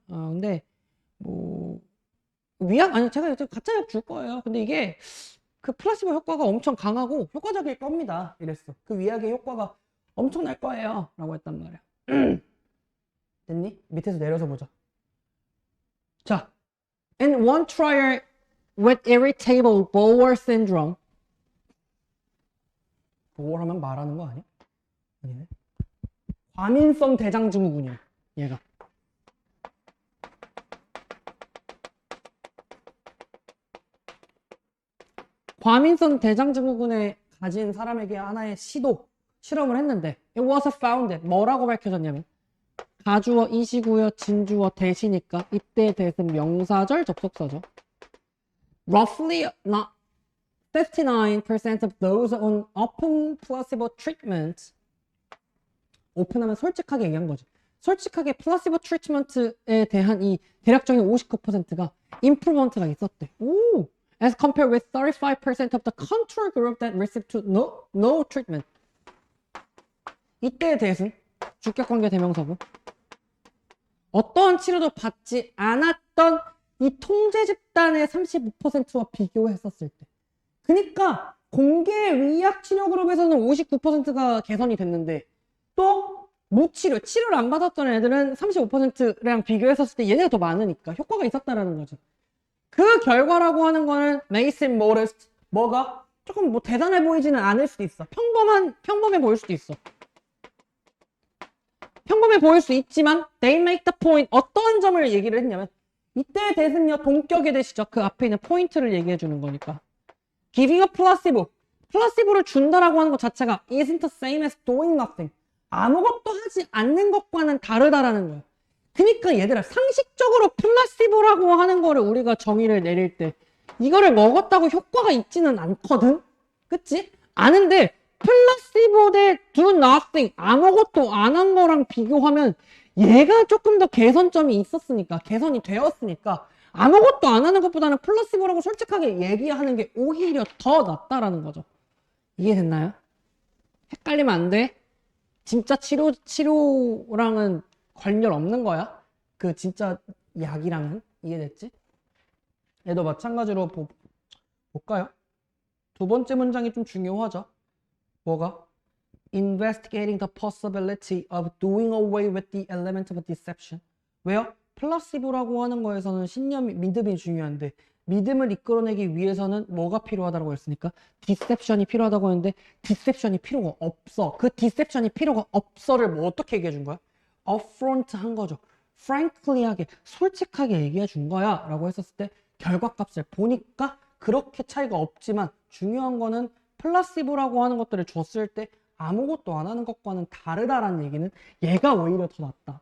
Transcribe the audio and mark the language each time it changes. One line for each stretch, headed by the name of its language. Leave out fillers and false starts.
Korean: 근데 뭐 위약 아니 제가 가짜 약 줄 거예요. 근데 이게 그 플라시보 효과가 엄청 강하고 효과적일 겁니다. 이랬어. 그 위약의 효과가 엄청날 거예요. 라고 했단 말이야. 됐니? 밑에서 내려서 보자.
English: 자, in one trial with irritable bowel syndrome.
Korean: bowel 하면 말하는 거 아니야? 아니네. 과민성 대장증후군이야. 얘가. 과민성 대장증후군에 가진 사람에게 하나의 실험을 했는데 it was found 뭐라고 밝혀졌냐면 가주어, 이시구어, 진주어, 대시니까 이때 대신 명사절 접속사죠.
English: Roughly not 59% of those on open placebo treatment
Korean: 오픈하면 솔직하게 얘기한 거지. 솔직하게 플라시보 트리트먼트에 대한 이 대략적인 59%가 임프루먼트가 있었대. 오!
English: As compared with 35% of the control group that received no treatment.
Korean: 이때의 대신 주격관계 대명사고 어떠한 치료도 받지 않았던 이 통제 집단의 35%와 비교했었을 때. 그러니까 공개 위약 치료 그룹에서는 59%가 개선이 됐는데 또 무치료, 치료를 안 받았던 애들은 35%랑 비교했었을 때 얘네가 더 많으니까 효과가 있었다라는 거죠. 그 결과라고 하는 거는
English: may seem modest.
Korean: 뭐가? 조금 뭐 대단해 보이지는 않을 수도 있어. 평범해 보일 수도 있어. 평범해 보일 수 있지만
English: they make the point.
Korean: 어떤 점을 얘기를 했냐면 이때 대신요 동격에 대시죠. 그 앞에 있는 포인트를 얘기해 주는 거니까.
English: Giving a placebo.
Korean: 플라시보를 준다라고 하는 것 자체가
English: isn't the same as doing nothing.
Korean: 아무것도 하지 않는 것과는 다르다라는 거예요. 그러니까 얘들아 상식적으로 플라시보라고 하는 거를 우리가 정의를 내릴 때 이거를 먹었다고 효과가 있지는 않거든? 그치? 아는데 플라시보 대
English: do nothing
Korean: 아무것도 안 한 거랑 비교하면 얘가 조금 더 개선점이 있었으니까 개선이 되었으니까 아무것도 안 하는 것보다는 플라시보라고 솔직하게 얘기하는 게 오히려 더 낫다라는 거죠. 이해됐나요? 헷갈리면 안 돼. 진짜 치료랑은 관련 없는 거야. 그 진짜 약이랑은. 이해됐지? 얘도 마찬가지로 볼까요? 두 번째 문장이 좀 중요하죠. 뭐가?
English: Investigating the possibility of doing away with the element of deception.
Korean: 왜요? 플라시보라고 하는 거에서는 믿음이 중요한데 믿음을 이끌어내기 위해서는 뭐가 필요하다고 했으니까 디셉션이 필요하다고 했는데 디셉션이 필요가 없어. 그 디셉션이 필요가 없어를 뭐 어떻게 얘기해 준 거야? upfront 한 거죠. frankly하게 솔직하게 얘기해 준 거야 라고 했었을 때 결과값을 보니까 그렇게 차이가 없지만 중요한 거는 플라시보라고 하는 것들을 줬을 때 아무것도 안 하는 것과는 다르다라는 얘기는 얘가 오히려 더 낫다.